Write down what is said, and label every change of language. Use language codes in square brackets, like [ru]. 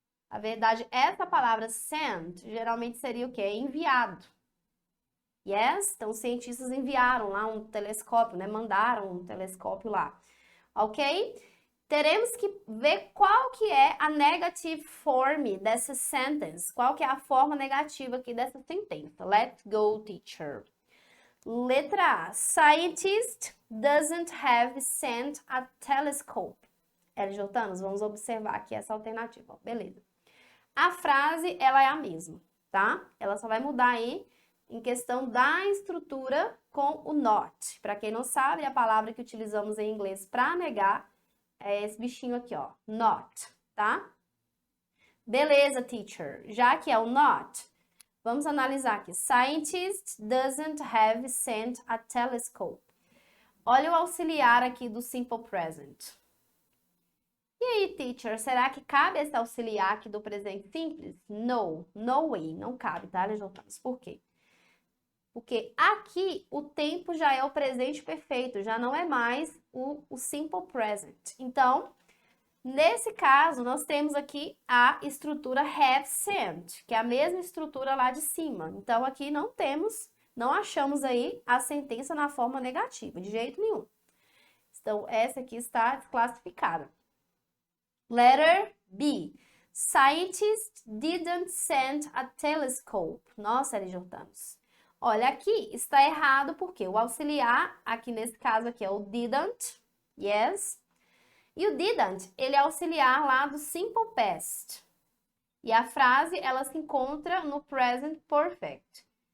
[pt] A verdade, essa palavra sent geralmente seria o quê? Enviado. [en] Yes? [pt] Então, os cientistas enviaram lá um telescópio, né? Mandaram um telescópio lá. Ok? Teremos que ver qual que é a [en] negative form [pt] dessa sentence. Qual que é a forma negativa aqui dessa sentença. [en] Let's go, teacher. [pt] Letra A. [en] Scientist doesn't have sent a telescope. [pt] LJanos, vamos observar aqui essa alternativa. Beleza. A frase, ela é a mesma, tá? Ela só vai mudar aí em questão da estrutura com o not. Para quem não sabe, a palavra que utilizamos em inglês para negar é esse bichinho aqui, ó, not, tá? Beleza, teacher. Já que é o not, Vamos analisar aqui. [en] Scientist doesn't have sent a telescope. [pt] Olha o auxiliar aqui do simple present. E aí, teacher, será que cabe esse auxiliar aqui do presente simples? [en] No way, [pt] não cabe, tá, legendários? Por quê? Porque aqui o tempo já é o presente perfeito, já não é mais o simple present. Então, nesse caso, nós temos aqui a estrutura have sent, que é a mesma estrutura lá de cima. Então, aqui não achamos aí a sentença na forma negativa, de jeito nenhum. Então, essa aqui está desclassificada. [en] Letter B. Scientists didn't send a telescope. [pt] Nossa, LJ. Olha, aqui está errado porque o auxiliar, aqui nesse caso aqui é o didn't, yes. E o didn't, ele é auxiliar lá do simple past. E a frase, ela se encontra no present perfect.